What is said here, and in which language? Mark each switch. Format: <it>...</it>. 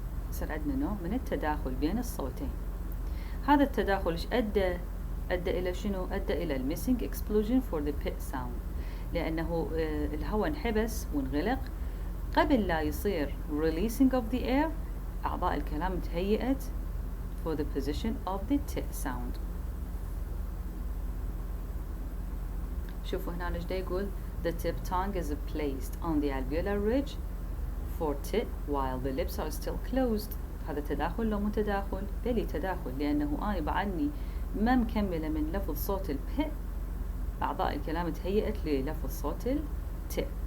<ar>يصير عندنا نوع من التداخل بين الصوتين. هذا التداخل إيش أدى؟ أدى إلى شنو؟ أدى إلى</ar> <en>missing explosion for the pit sound،</en> <ar>لأنه الهواء انحبس وانغلق قبل لا يصير</ar> <en>releasing of the air.</en> <ar>أعضاء الكلام تهيئت</ar> <en>for the position of the t sound.</en> <ar>شوفوا هنا ايش دا يقول</ar> <en>the tip tongue is placed on the alveolar ridge for t while the lips are still closed.</en> <ar>هذا تداخل لو مو تداخل؟ بلي تداخل، لأنه أنا بعدني ما مكملة من لفظ صوت الب، أعضاء الكلام تهيئت للفظ صوت الت.</ar>